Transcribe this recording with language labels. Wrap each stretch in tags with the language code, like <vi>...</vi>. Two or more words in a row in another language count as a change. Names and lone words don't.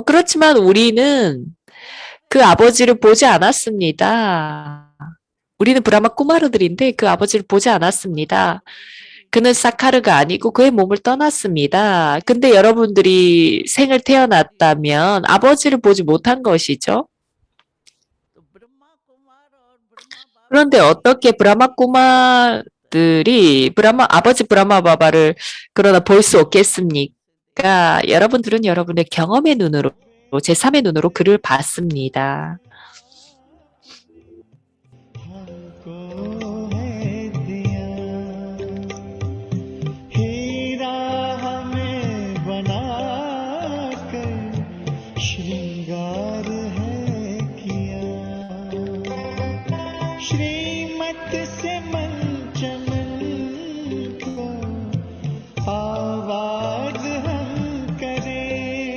<ko>그렇지만 우리는 그 아버지를 보지 않았습니다. 우리는 브라마 쿠마르들인데 그 아버지를 보지 않았습니다. 그는 사카르가 아니고 그의 몸을 떠났습니다. 근데 여러분들이 생을 태어났다면 아버지를 보지 못한 것이죠.</ko> <hi>तो ब्रह्मा कुमार और ब्रह्मा बाबा</hi> <ko>그런데 어떻게 브라마 꾸마들이 아버지 브라마 바바를 그러나 볼 수 없겠습니까? 여러분들은 여러분의 경험의 눈으로 제3의 눈으로 그를 봤습니다.</ko> <hi>हमको है दिया हीरा हमें बनाकर श्रृंगार है किया श्रीमत से मंचमन को आवाज हम करें</hi>